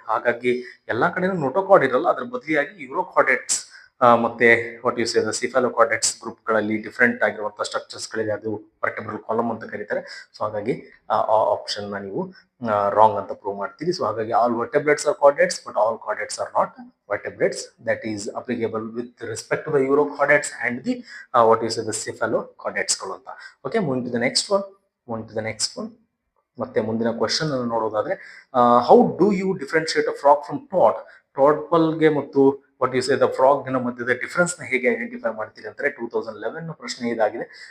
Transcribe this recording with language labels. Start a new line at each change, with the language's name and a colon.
Kannada: ಹಾಗಾಗಿ ಎಲ್ಲಾ ಕಡೆನೂ ನೋಟೋಕಾರ್ಡ್ ಇರಲ್ಲ, ಅದ್ರ ಬದಲಿಯಾಗಿ ಯೂರೋಕಾರ್ಡೇಟ್ಸ್ ಮತ್ತೆ
English: what you say
Kannada: the ಸಿಫೆಲೋಕಾರ್ಡೇಟ್ಸ್ group ಗಳಲ್ಲಿ ಡಿಫ್ರೆಂಟ್ ಆಗಿರುವಂತಹ ಸ್ಟ್ರಕ್ಚರ್ಸ್ ಗಳಿದೆ. ಅದು ವರ್ಟೆಬ್ರಲ್ ಕಾಲಮ್ ಅಂತ ಕರೀತಾರೆ. ಸೊ ಹಾಗಾಗಿ ಆ ಆಪ್ಷನ್ ನ ನೀವು ರಾಂಗ್ ಅಂತ ಪ್ರೂವ್ ಮಾಡ್ತೀರಿ.
English: So ಹಾಗಾಗಿ all vertebrates are chordates, but all chordates are not vertebrates. That is applicable with respect to the Eurochordates and the what you say the Cephalochordates
Kannada: ಗಳು ಅಂತ.
English: Okay, moving to the next one.
Kannada: ಮತ್ತೆ ಮುಂದಿನ question ಅನ್ನು ನೋಡೋದಾದ್ರೆ
English: how do you differentiate a frog from ಟಾಡ್ಪಲ್ಗೆ
Kannada: ಮತ್ತು what you say the frog ನ ಮಧ್ಯದ difference ನ ಹೇಗೆ ಐಡೆಂಟಿಫೈ ಮಾಡ್ತೀರಿ ಅಂದ್ರೆ 2011 ಪ್ರಶ್ನೆ ಇದಾಗಿದೆ.